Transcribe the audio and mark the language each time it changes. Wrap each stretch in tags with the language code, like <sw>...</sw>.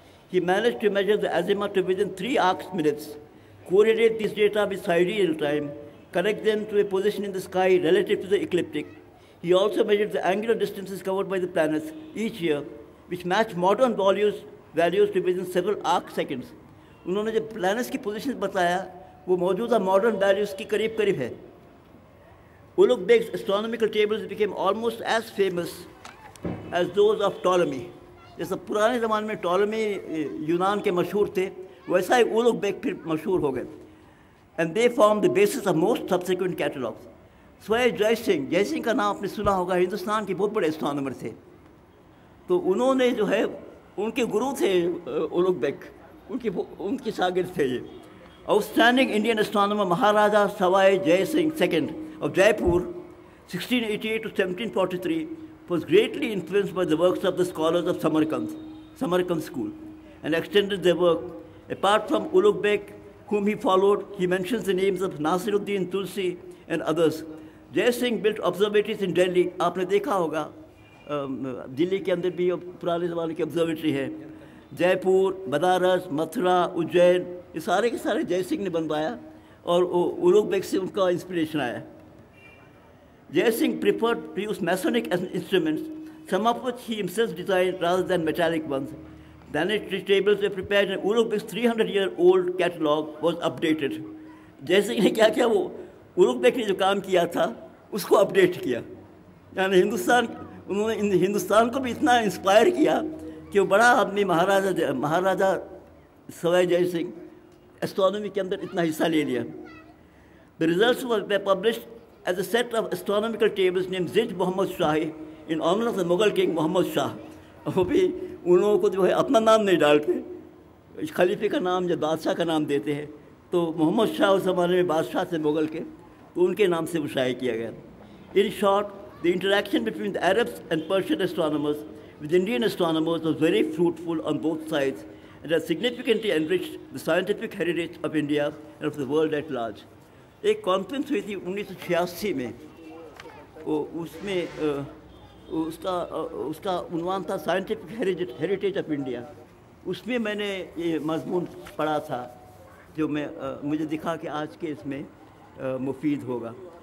<en>He managed to measure the azimuth to within 3 arc minutes, correlate these data with sidereal time, connect them to a position in the sky relative to the ecliptic. He also measured the angular distances covered by the planets each year, which match modern values to within several arc seconds.</en> <hi>उन्होंने जब planets की positions बताया, वो मौजूदा modern values की करीब है.</hi> <en>Ulugh Beg's astronomical tables became almost as famous as those of Ptolemy.</en> <hi>जैसा पुराने ज़माने में टॉलमी यूनान के मशहूर थे, वैसा ही उलुग बेग फिर मशहूर हो गए.</hi> <en>And they formed the basis of most subsequent catalogs.</en> <hi>स्वयं जय सिंह का नाम आपने सुना होगा, हिंदुस्तान के बहुत बड़े एस्ट्रोनॉमर थे. तो उन्होंने जो है उनके गुरु थे उलुग बेग, उनके शागिर्द थे ये.</hi> <en>Outstanding Indian astronomer Maharaja Sawai Jai Singh II of Jaipur, 1688 to 1743, was greatly influenced by the works of the scholars of Samarkand school, and extended their work. Apart from Ulugh Beg, whom he followed, he mentions the names of Nasiruddin Tulsi and others. Jai Singh built observatories in Delhi.</en> <hi>आपने देखा होगा दिल्ली के अंदर भी पुराने ज़माने की observatory है. जयपुर, बनारस, मथुरा, उज्जैन, ये सारे के सारे जय सिंह ने बनवाया और उलुग बेग से उनका इंस्पिरेशन आया.</hi> <en>Jai Singh preferred to use Masonic instruments, some of which he himself designed rather than metallic ones. Planetary tables were prepared and Ulugh Beg's 300-year-old catalogue was updated.</en> <hi>Jai Singh ने क्या किया, वो Ulugh bag ने जो काम किया था उसको अपडेट किया. यानी उन्होंने हिंदुस्तान को भी इतना इंस्पायर किया कि वो बड़ा आदमी महाराजा सवाई जय सिंह एस्ट्रोनॉमी के अंदर इतना हिस्सा ले लिया.</hi> <en>The results were published as a set of astronomical tables named Zij Muhammad Shahi in honor of the Mughal king Muhammad Shah.</en> <hi>वो भी उन लोगों को जो है अपना नाम नहीं डालते, खलीफे का नाम या बादशाह का नाम देते हैं. तो मोहम्मद शाह उस ज़माने में बादशाह थे मुग़ल के, तो उनके नाम से वो शाये किया गया.</hi> <en>In short, the interaction between the Arabs and Persian astronomers with Indian astronomers was very fruitful on both sides and has significantly enriched the scientific heritage of India and of the world at large.</en> <hi>एक conference हुई थी 1986 में, उसमें उसका उन्वान था scientific heritage of India. उसमें मैंने ये मजमून पढ़ा था जो मुझे दिखा कि आज के इसमें मुफीद होगा.</hi>